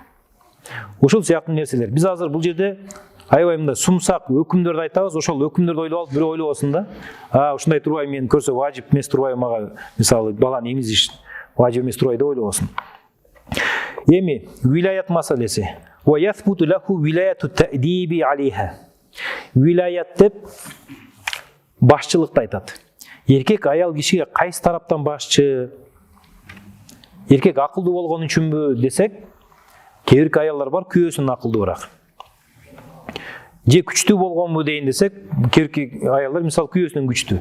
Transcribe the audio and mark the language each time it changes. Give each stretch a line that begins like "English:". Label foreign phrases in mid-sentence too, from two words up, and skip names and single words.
Kyrgyz: Ушул сыяктуу нерселер. Биз азыр бул жерде аябай мындай сумсак өкүмдөрдү айтабыз, ошол өкүмдөрдү ойлоп алып, бирөө ойлобосун да. Ушундай турбай мени көрсө важип эмес турбай мага мисалы баланы эмизиш важип эмес турбай деп ойлобосун. Эми вилаят маселеси.
Arabic: ويثبت له ولاية التأديب عليها.
Kyrgyz: Вилаят деп башчылыкты айтат. Эркек аял кишиге кайсы тараптан башчы? Эркек акылдуу болгон үчүнбү десек, кээ бирки аялдар бар күйөөсүнөн акылдуураак. Же күчтүү болгонбу дейин десек, кээ бирки аялдар мисалы күйөөсүнөн күчтүү.